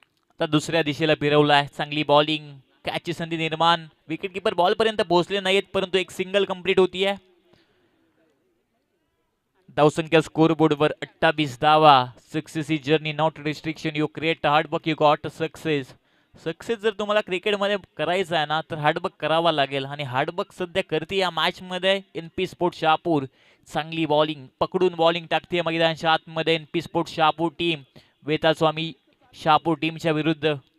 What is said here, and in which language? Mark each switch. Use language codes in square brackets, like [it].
[mr] आता दुसऱ्या दिशेला फिरवलाय. चांगली बॉलिंग. कॅचची संधी निर्माण. विकेट किपर बॉल पर्यंत पोहोचले नाहीत परंतु एक सिंगल कंप्लीट होतीये. धावसंख्या स्कोरबोर्डवर 28 धावा. [en] Success is journey not restriction. You create hard work you got success. [mr] Success जर तुम्हाला क्रिकेटमध्ये करायचं आहे ना तर हार्डवर्क करावा लागेल आणि हार्डवर्क सध्या करते या मॅच मध्ये NP स्पोर्ट शहापूर. चांगली बॉलिंग. पकडून बॉलिंग टाकते मैदानाच्या आतमध्ये NP sport Shahapur team वेताळस्वामी Shahapur टीमच्या विरुद्ध.